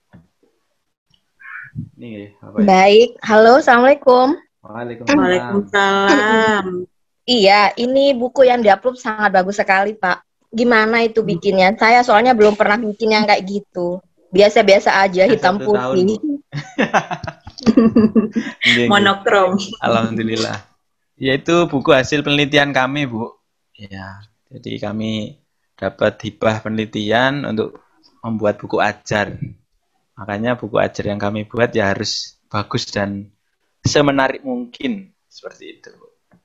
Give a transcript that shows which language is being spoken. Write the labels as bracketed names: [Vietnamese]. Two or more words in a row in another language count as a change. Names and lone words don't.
[Indonesian] Nih, Bapak. Baik, halo, Assalamualaikum. Waalaikumsalam. Iya, ini buku yang diupload sangat bagus sekali, Pak. Gimana itu bikinnya? Saya soalnya belum pernah bikin yang kayak gitu. Biasa-biasa aja, Kan hitam 1 tahun, Bu. putih. [Javanese] Nggih, nggih. [Indonesian] Monokrom. Alhamdulillah. Yaitu buku hasil penelitian kami, Bu. Ya, jadi kami dapat hibah penelitian untuk membuat buku ajar. Makanya buku ajar yang kami buat ya harus bagus dan semenarik mungkin, seperti itu, Bu.